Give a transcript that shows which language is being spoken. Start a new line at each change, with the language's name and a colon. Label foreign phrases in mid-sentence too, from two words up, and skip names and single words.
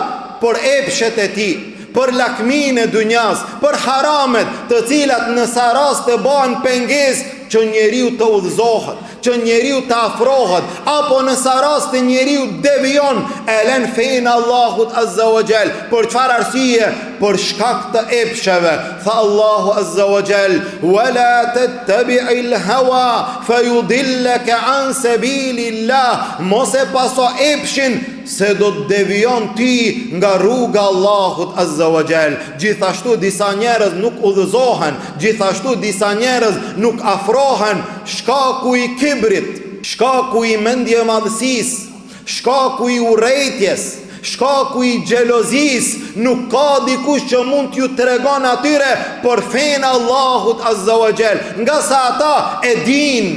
Albanian: Për epshet e tij, për lakmin e dunjas, për haramet të cilat në sa rast të bëhen pengesë që njeriu të udhëzohet, që njeriu të afrohet, apo nëse rasti njeriu devion, e lën fenë Allahut
Arabic: عز وجل.
Albanian: Për çfarë arsye? Për shkak të epsheve. Tha Allahu
Arabic: عز وجل: "ولا تتبع الهوى فيضلك عن سبيل الله."
Albanian: Mos e paso epshin se do të devion ti nga rruga Allahut
Arabic: عز وجل.
Albanian: Gjithashtu disa njerëz nuk udhëzohen, gjithashtu disa njerëz nuk afrohen. Shkaku i kibrit, shkaku i mendje madhësisë, shkaku i urrejtjes, shkaku i xhelozis, nuk ka dikush që mund t'ju tregon atyre për fenë Allahut
Arabic: عز وجل,
Albanian: nga sa ata e din.